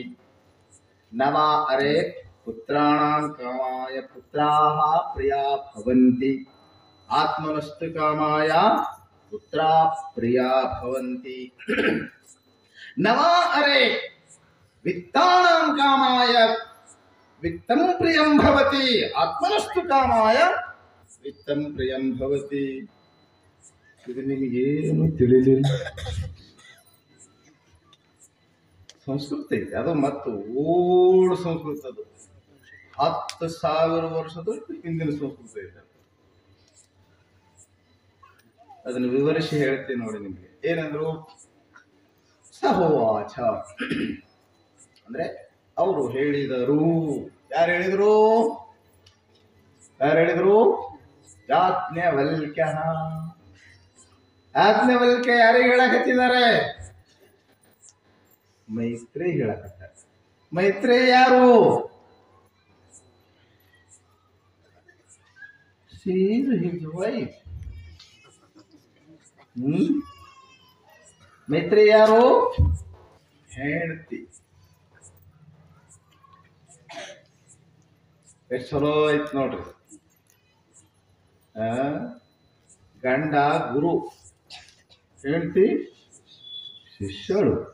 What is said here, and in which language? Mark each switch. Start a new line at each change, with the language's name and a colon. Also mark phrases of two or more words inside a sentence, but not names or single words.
Sanskrit: ನವ ಅರೆ ಪುತ್ರಾಣಾಂ ಕಾಮಾಯ ಪುತ್ರಾಃ ಪ್ರಿಯಾ ಭವಂತಿ ಆತ್ಮನಸ್ತು ಕಾಮಾಯ ಪುತ್ರಾ ಪ್ರಿಯಾ ಭವಂತಿ. ನವ ಅರೆ ವಿತ್ತಾನಾಂ ಕಾಮಾಯ ವಿತ್ತಂ ಪ್ರಿಯಂ ಭವತಿ ಆತ್ಮನಸ್ತು ಕಾಮಾಯ ವಿತ್ತಂ ಪ್ರಿಯಂ ಭವತಿ.
Kannada: ಇದು ನಿಮಗೇನು ತಿಳಿಲಿಲ್ಲ. ಸಂಸ್ಕೃತ ಐತೆ ಅದು, ಮತ್ತು ಓಲ್ಡ್ ಸಂಸ್ಕೃತ. ಅದು 10,000 ವರ್ಷದ ಹಿಂದಿನ ಸಂಸ್ಕೃತ ಐತೆ. ಅದನ್ನು ವಿವರಿಸಿ ಹೇಳ್ತೀನಿ ನೋಡಿ ನಿಮ್ಗೆ. ಏನಂದ್ರು? ಸಹೋವಾಚ ಅಂದ್ರೆ ಅವರು ಹೇಳಿದರು. ಯಾರು ಹೇಳಿದ್ರು? ಯಾಜ್ಞವಲ್ಕ್ಯ. ಯಾಜ್ಞವಲ್ಕ್ಯ ಯಾರಿಗೆ ಹೇಳಕತ್ತಿದ್ದಾರೆ? ಮೈತ್ರೇಯ ಹೇಳಕತ್ತಾರೆ. ಮೈತ್ರೇಯ ಯಾರು?
English: She is his wife.
Kannada: ಮೈತ್ರೇಯ ಯಾರು? ಹೆಂಡತಿ. ಎಷ್ಟು ಚಲೋ ಐತ್ ನೋಡ್ರಿ. ಗಂಡ ಗುರು, ಹೆಂಡತಿ ಶಿಷ್ಯಳು.